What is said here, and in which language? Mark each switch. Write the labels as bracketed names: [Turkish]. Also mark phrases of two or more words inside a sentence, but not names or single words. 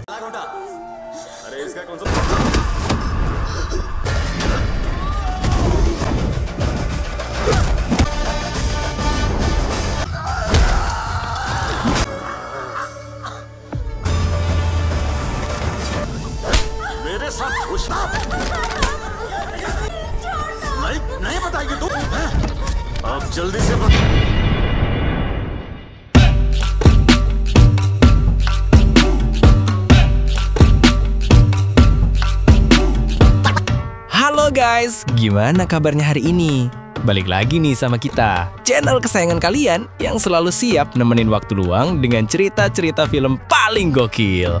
[Hindi] अरे इसका कौन सा मेरे साथ घुसना नहीं बताएगी तू? अब जल्दी से बता। [Indonesian] Halo guys, gimana kabarnya hari ini? Balik lagi nih sama kita, channel kesayangan kalian yang selalu siap nemenin waktu luang dengan cerita-cerita film paling gokil.